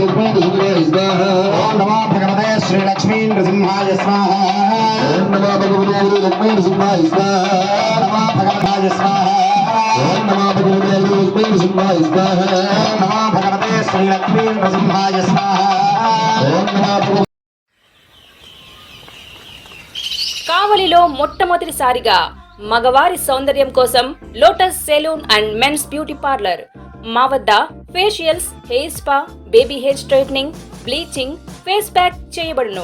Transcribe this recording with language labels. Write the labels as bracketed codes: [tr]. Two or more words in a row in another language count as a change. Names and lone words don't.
[sa] श्री लक्ष्मी नृसिंहाय स्वाहा ओम नमो भगवते लक्ष्मी नृसिंहाय स्वाहा नमो भगवते स्वाहा ओम नमो भगवते लक्ष्मी नृसिंहाय स्वाहा नमो भगवते श्री लक्ष्मी नृसिंहाय स्वाहा ओम नमो [te] కావలిలో మొట్టమొదటిసారిగా మగవారి సౌందర్యం కోసం లోటస్ సెలూన్ అండ్ మెన్స్ బ్యూటీ పార్లర్. మా వద్ద [en] Facials, hair spa, baby hair straightening, bleaching, face pack [te] చేయబడును.